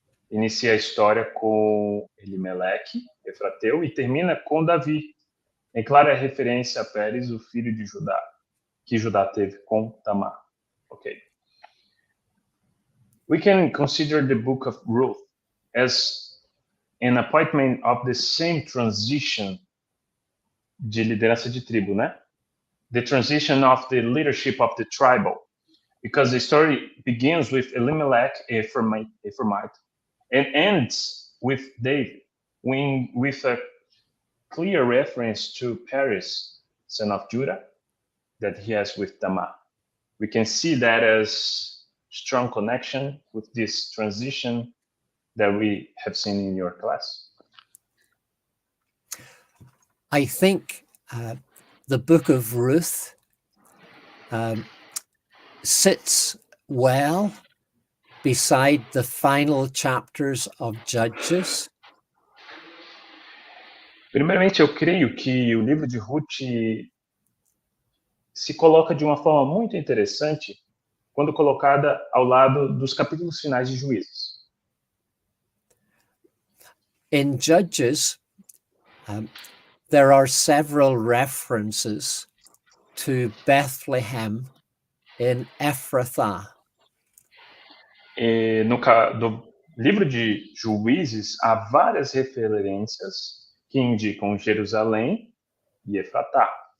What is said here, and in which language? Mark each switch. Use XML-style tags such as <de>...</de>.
<pt>Inicia a história com Elimeleque, Efrateu, e termina com Davi, em clara referência a Pérez, o filho de Judá, que Judá teve com Tamar.</pt> <en>Okay. We can consider the book of Ruth as an appointment of the same transition</en> <pt>de liderança de tribo, né?</pt> <en>The transition of the leadership of the tribal, because the story begins with Elimelech, Ephraimite, and ends with David, with a clear reference to Perez, son of Judah, that he has with Tamar. We can see that as strong connection with this transition that we have seen in your class. I think the book of Ruth sits well beside the final chapters of Judges.</en> <pt>Primeiramente, eu creio que o livro de Ruth se coloca de uma forma muito interessante quando colocada ao lado dos capítulos finais de Juízes.</pt> <en>In Judges, there are several references to Bethlehem in Ephrathah.</en> <pt>No livro de Juízes, há várias referências que indicam Jerusalém e Efratá.</pt>